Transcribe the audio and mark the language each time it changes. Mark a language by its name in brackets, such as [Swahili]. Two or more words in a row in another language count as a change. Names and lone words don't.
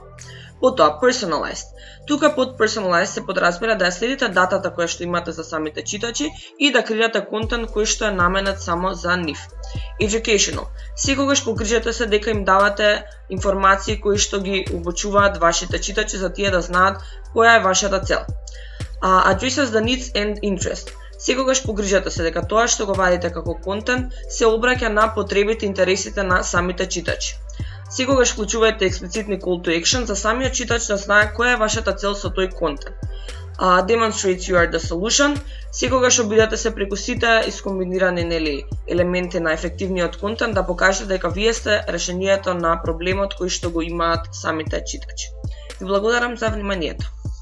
[Macedonian] Потоа, personalized. Тука под personalized се подразбира да ја следите датата која што имате за самите читачи и да креирате контент кој што е наменет само за нив. [English] Educational. [Macedonian] Секогаш погрижете се дека им давате информации кои што ги обучуваат вашите читачи за тие да знаат која е вашата цел. [English] Addresses the needs and interest. [Macedonian] Секогаш погрижете се дека тоа што го вадите како контент се обраќа на потребите и интересите на самите читачи. Секогаш вклучувајте експлицитни [English] call to action [Macedonian] за самиот читач да знае која е вашата цел со тој контент. [English] Demonstrate you are the solution. [Macedonian] Секогаш обидете се преку сите искомбинирани елементи на ефективниот контент да покажете дека вие сте решението на проблемот кој што го имаат самите читачи. Ви благодарам за вниманието.